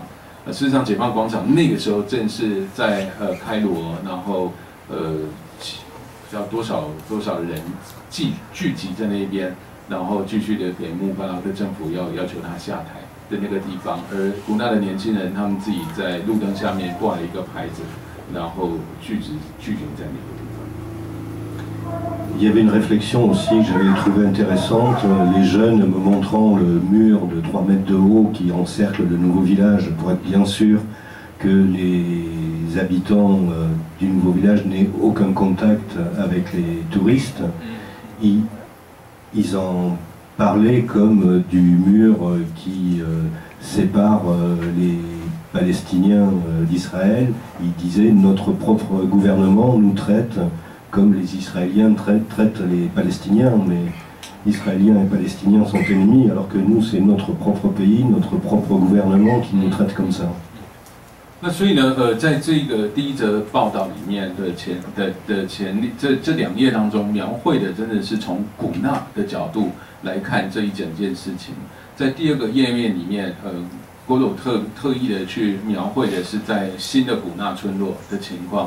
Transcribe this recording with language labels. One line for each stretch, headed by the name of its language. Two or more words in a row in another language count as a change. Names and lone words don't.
Chinese: 事实上，解放广场那个时候正是在开罗，然后要多少人聚集在那边，然后继续的给穆巴拉克政府要求他下台的那个地方，而古纳的年轻人他们自己在路灯下面挂了一个牌子，然后聚集在那个地方。
French: Il y avait une réflexion aussi que j'avais trouvée intéressante, les jeunes me montrant le mur de 3 mètres de haut qui encercle le nouveau village pour être bien sûr que les habitants du nouveau village n'aient aucun contact avec les touristes. Ils en parlaient comme du mur qui sépare les Palestiniens d'Israël. Ils disaient notre propre gouvernement nous traite comme les Israéliens traitent les Palestiniens, mais Israéliens et Palestiniens sont ennemis, alors que nous, c'est notre propre pays, notre propre gouvernement qui nous traite comme ça.
Chinese: 那所以呢，在这个第一则报道里面的这2页当中，描绘的真的是从古纳的角度来看这一整件事情。在第2个页面里面，郭鲁特意的去描绘的是在新的古纳村落的情况。